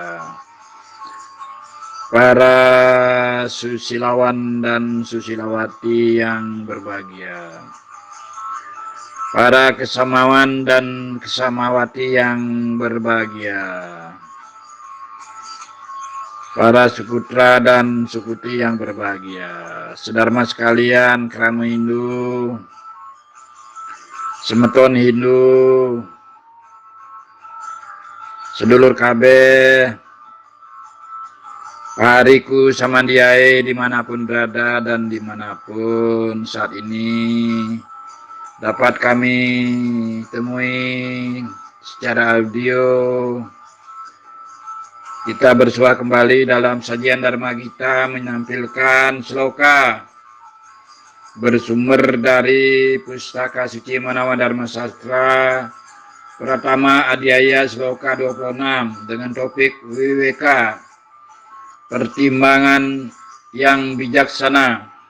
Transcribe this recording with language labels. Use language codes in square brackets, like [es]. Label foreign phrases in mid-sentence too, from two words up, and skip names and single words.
[id] para susilawan dan susilawati yang berbahagia, para kesamawan dan kesamawati yang berbahagia, para suputra dan suputi yang berbahagia, sedharma sekalian, krama Hindu, semeton Hindu, [jv] sedulur kabeh, [id] hariku samandiai dimanapun berada dan dimanapun saat ini dapat kami temui secara audio. Kita bersua kembali dalam sajian Dharma Gita menampilkan sloka bersumber dari Pustaka Suci Manawa Dharma Sastra Pratama Adiaya Sloka 26 dengan topik WWK, pertimbangan yang bijaksana.